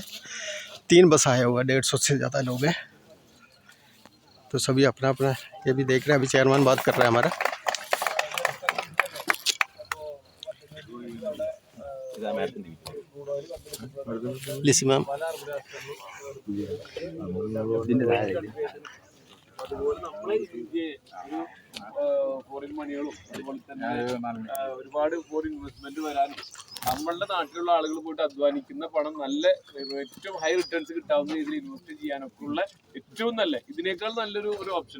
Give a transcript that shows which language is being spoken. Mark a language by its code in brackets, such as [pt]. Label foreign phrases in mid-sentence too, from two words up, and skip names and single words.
[hi] 3 बस आए हुए हैं, 150 से ज़्यादा लोग हैं। तो सभी अपना अपना ये भी देख रहे हैं। अभी चेयरमैन बात कर रहा है हमारा। लिसी मैम, [ml] ഫോറിൻ മണികളും അതുപോലെ തന്നെ ഒരുപാട് [en] foreign investment [ml] വരാനും നമ്മളുടെ നാട്ടിലുള്ള ആളുകൾ പോയിട്ട് അധ്വാനിക്കുന്ന പണം നല്ല ഏറ്റവും [en] high returns [ml] കിട്ടാവുന്ന രീതിയിൽ ഇൻവെസ്റ്റ് ചെയ്യാനൊക്കെ ഉള്ള ഏറ്റവും നല്ല, ഇതിനേക്കാൾ നല്ലൊരു ഓപ്ഷൻ.